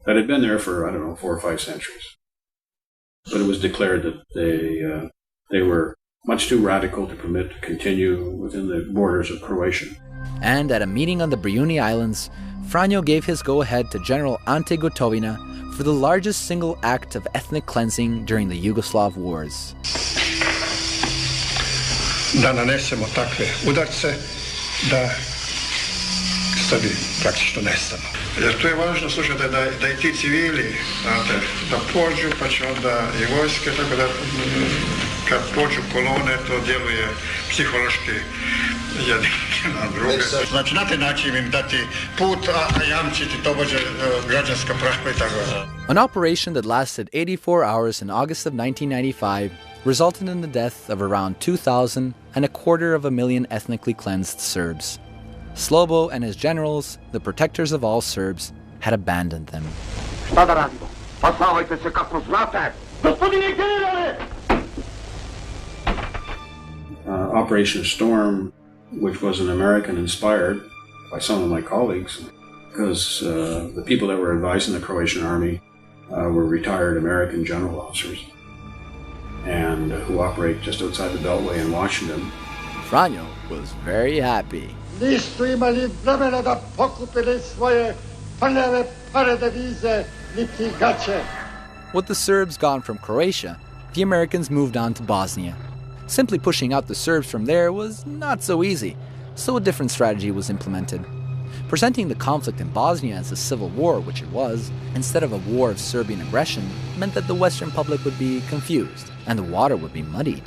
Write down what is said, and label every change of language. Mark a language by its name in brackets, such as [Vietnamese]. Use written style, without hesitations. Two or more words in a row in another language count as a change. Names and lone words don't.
[English] that had been there for, I don't know, 4 or 5 centuries. But it was declared that they were much too radical to permit to continue within the borders of Croatia. And at a meeting on the Brijuni Islands, Franjo gave his go-ahead to General Ante Gotovina for the largest single act of ethnic cleansing during the Yugoslav wars. [Croatian] Da nanesemo takve udarce da Srbi praktično nestanu. Jer tu je važno, slušajte, da i ti civili, znate, da pođu, pa će onda i vojske, tako da kad pođu kolone, to djeluje psihološki jedni na druge. Znači, na taj način im dati put, a jamčiti tobože građanska prava i tako. [English] An operation that lasted 84 hours in August of 1995 resulted in the death of around 2,000 and 250,000 ethnically cleansed Serbs. Slobo and his generals, the protectors of all Serbs, had abandoned them. [Serbian] Šta da radimo? Pasavajte se kako znate! Gospodine generale! [English] Operation Storm, which was an American inspired by some of my colleagues, because the people that were advising the Croatian army were retired American general officers and who operate just outside the Beltway in Washington. Franjo was very happy. [Serbian] Nisu imali vremena da pokupili svoje prljave pare devize niti gaće. [English] With the Serbs gone from Croatia, the Americans moved on to Bosnia. Simply pushing out the Serbs from there was not so easy, so a different strategy was implemented. Presenting the conflict in Bosnia as a civil war, which it was, instead of a war of Serbian aggression, meant that the Western public would be confused and the water would be muddied.